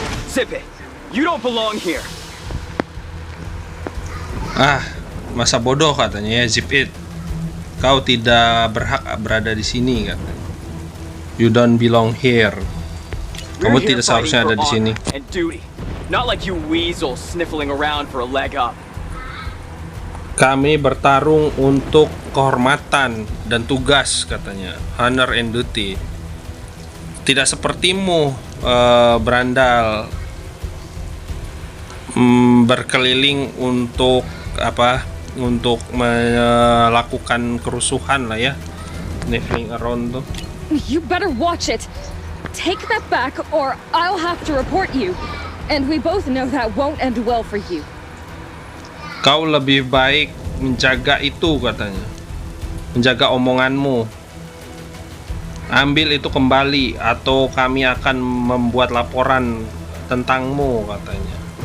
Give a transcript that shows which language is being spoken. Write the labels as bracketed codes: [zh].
[en] Zip it. You don't belong here. [id] Masa bodoh katanya ya, [en] zip it. [id] Kau tidak berhak berada di sini katanya. [en] You don't belong here. [id] Kamu tidak seharusnya ada di sini. [en] Not like you weasel sniffling around for a leg up. [id] Kami bertarung untuk kehormatan dan tugas katanya, [en] honor and duty. [id] Tidak sepertimu berandal berkeliling untuk apa? Untuk melakukan kerusuhan lah ya, [en] sniffing around [id] tuh. [en] You better watch it. Take that back or I'll have to report you. And we both know that won't end well for you. [id] Kau lebih baik menjaga itu katanya, menjaga omonganmu. Ambil itu kembali atau kami akan membuat laporan tentangmu katanya.